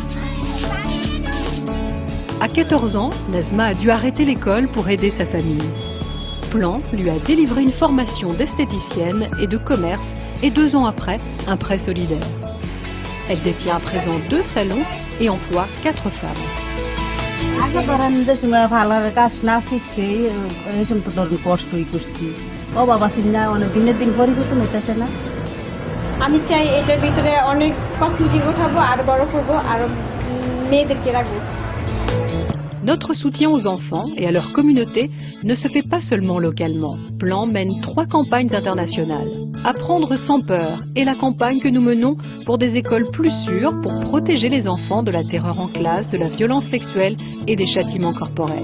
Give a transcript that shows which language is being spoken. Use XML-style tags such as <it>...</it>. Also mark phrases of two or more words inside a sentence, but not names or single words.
<fr>À 14 ans, Nazma a dû arrêter l'école pour aider sa famille. Plan lui a délivré une formation d'esthéticienne et de commerce et 2 ans après, un prêt solidaire. Elle détient à présent 2 salons et emploie 4 femmes.</fr> <bn>আমি চাই এটার ভিতরে অনেক কসমেটিক উঠাবো আর বড় করব আর মেয়েদেরকে রাখবো।</bn> <fr>Notre soutien aux enfants et à leur communauté ne se fait pas seulement localement. Plan mène 3 campagnes internationales. Apprendre sans peur est la campagne que nous menons pour des écoles plus sûres pour protéger les enfants de la terreur en classe, de la violence sexuelle et des châtiments corporels.</fr>